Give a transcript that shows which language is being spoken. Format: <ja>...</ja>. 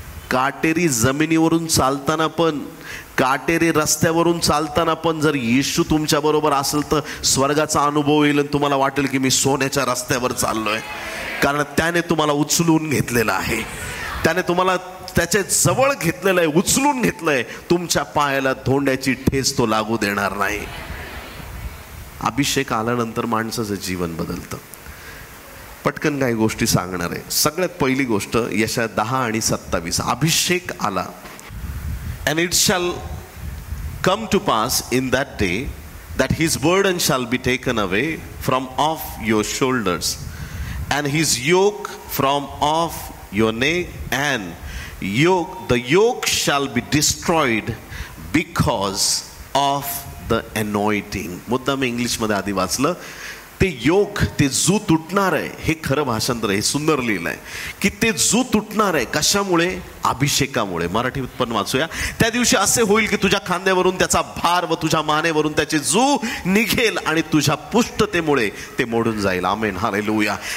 <mr>काटेरी जमिनीवरून चालताना पण, काटेरी रस्त्यावरून चालताना पण जर येशू तुमच्या बरोबर असेल तर स्वर्गाचा अनुभव येईल आणि तुम्हाला वाटेल की मी सोन्याच्या रस्त्यावर चाललोय, कारण त्याने तुम्हाला उचलून घेतलेलं आहे, त्याने तुम्हाला त्याच्या जवळ घेतलेलं आहे, उचलून घेतलंय. तुमच्या पायाला धोंड्याची ठेच तो लागू देणार नाही. अभिषेक आल्यानंतर माणसाचं जीवन बदलतं. पटकन काही गोष्टी सांगणार आहे. सगळ्यात पहिली गोष्ट यशाया 10 आणि 27. अभिषेक आला.</mr> <en>And it shall come to pass in that day that his burden shall be taken away from off your shoulders and his yoke from off your neck, and the yoke shall be destroyed because of the anointing.</en> <mr>मुद्दाम English मध्ये आधी वाचलं. ते योग, ते जू तुटणार आहे, हे खरं भाषांतर, हे सुंदर लिहिलं आहे की ते जू तुटणार आहे. कशामुळे? अभिषेकामुळे. मराठीत पण वाचूया. त्या दिवशी असे होईल की तुझ्या खांद्यावरून त्याचा भार व तुझ्या मानेवरून त्याचे जू निघेल आणि तुझ्या पुष्टतेमुळे ते मोडून जाईल. आमेन. हालेलुया.</mr>